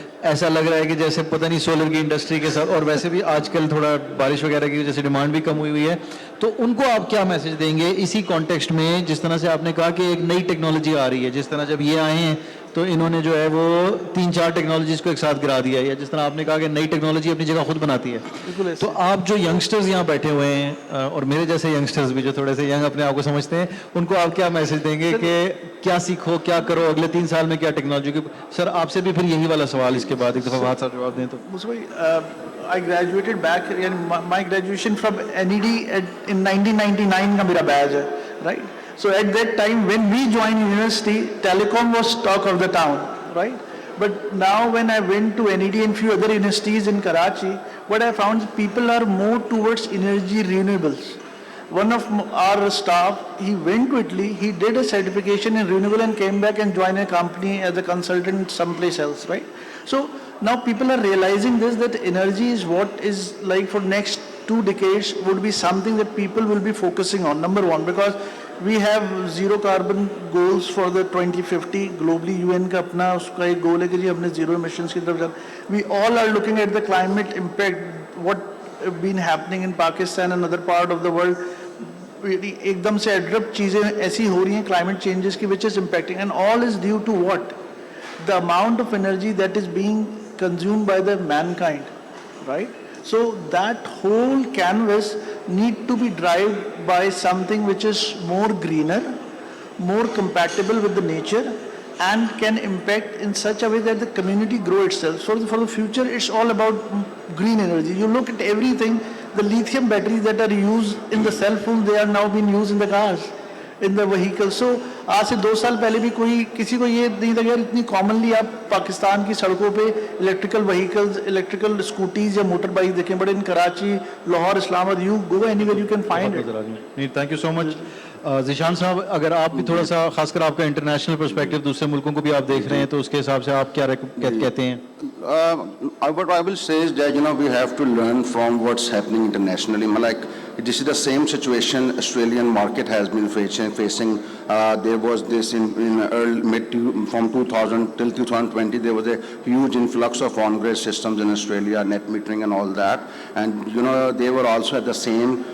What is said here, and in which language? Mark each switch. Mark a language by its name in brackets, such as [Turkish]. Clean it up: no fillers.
[Hindi] ऐसा लग रहा है कि जैसे पता नहीं सोलर की इंडस्ट्री के साथ, और वैसे भी आजकल थोड़ा बारिश वगैरह की वजह से डिमांड भी कम हुई है, तो उनको आप क्या मैसेज देंगे इसी कॉन्टेक्स्ट में, जिस तरह से आपने कहा कि एक नई टेक्नोलॉजी आ रही है, जिस तरह जब ये आए हैं तो इन्होंने जो है वो 3-4 टेक्नोलॉजीज को एक साथ गिरा दिया है, या जिस तरह आपने कहा कि नई टेक्नोलॉजी अपनी जगह खुद बनाती है, तो आप जो यंगस्टर्स यहाँ बैठे हुए हैं और मेरे जैसे यंगस्टर्स भी जो थोड़े से यंग अपने आप को समझते हैं, उनको आप क्या मैसेज देंगे कि क्या सीखो, क्या करो, अगले 3 साल में क्या टेक्नोलॉजी की. सर आपसे भी फिर यही वाला सवाल इसके बाद एक दफ़ा बात साथ जवाब दें तो. [English] I graduated back, my graduation from NED in [Hindi] 1999 का मेरा बैच है, [English] right? So at that time when we joined university, telecom was talk of the town, right? But now when I went to NED and few other universities in Karachi, what I found is people are more towards energy renewables. One of our staff, he went to Italy, he did a certification in renewable and came back and joined a company as a consultant someplace else, right? So now people are realizing this, that energy is what is like for next 2 decades would be something that people will be focusing on, number one, because we have zero carbon goals for the 2050 globally. [Hindi] UN का अपना उसका एक goal है कि जी हमने zero emissions की तरफ जाना. [English] We all are looking at the climate impact, what been happening in Pakistan and other part of the world. [Hindi] एकदम से abrupt चीजें ऐसी हो रही हैं climate changes की, [English] which is impacting, and all is due to what? The amount of energy that is being consumed by the mankind, right? So that whole canvas need to be driven by something which is more greener, more compatible with the nature, and can impact in such a way that the community grow itself. So for the future, it's all about green energy. You look at everything, the lithium batteries that are used in the cell phones, they are now being used in the cars, in the vehicles. [Hindi] So आज से 2 साल पहले भी किसी को ये नहीं था यार इतनी कॉमनली आप पाकिस्तान की सड़कों पे इलेक्ट्रिकल व्हीकल्स, इलेक्ट्रिकल स्कूटीज या मोटर बाइक देखें, [English] But in Karachi, Lahore, Islamabad, you go anywhere you can find it. [Hindi] नहीं, [English] Thank you so much. [Hindi] Zeeshan साहब, अगर आप भी थोड़ा सा खासकर आपका इंटरनेशनल पर्सपेक्टिव दूसरे मुल्कों को भी आप देख रहे हैं, तो उसके हिसाब से आप क्या कहते हैं? [English] What I will say is that, we have to learn from what's happening internationally. Like, this is the same situation Australian market has been facing. There was this in early from 2000 till 2020, there was a huge influx of on-grid systems in Australia, net metering and all that. And, they were also at the same